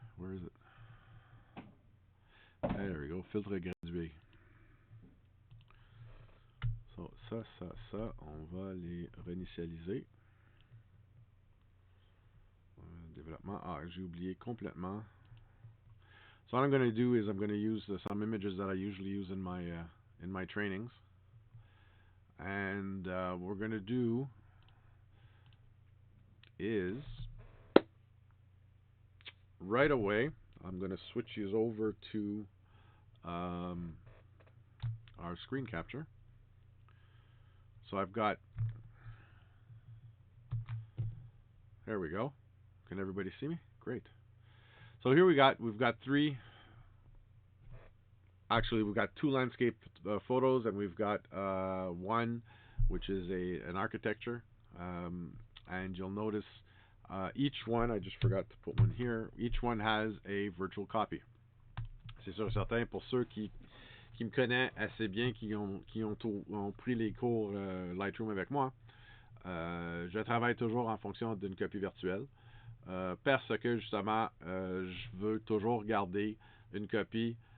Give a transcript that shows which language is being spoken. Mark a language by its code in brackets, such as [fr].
[en] Where is it? There we go. [fr] Filtre gradué. So, ça, on va les réinitialiser. Développement. Ah, j'ai oublié complètement. [en] So what I'm going to do is I'm going to use some images that I usually use in my trainings. And what we're going to do is right away, I'm going to switch you over to our screen capture. So I've got, there we go. Can everybody see me? Great. So here we've got three, actually we've got two landscape photos, and we've got one which is an architecture, and you'll notice each one, I just forgot to put one here, each one has a virtual copy. [fr] C'est sûr et certain, pour ceux qui me connaissent assez bien, qui ont pris les cours Lightroom avec moi, je travaille toujours en fonction d'une copie virtuelle, parce que justement, je veux toujours garder une copie.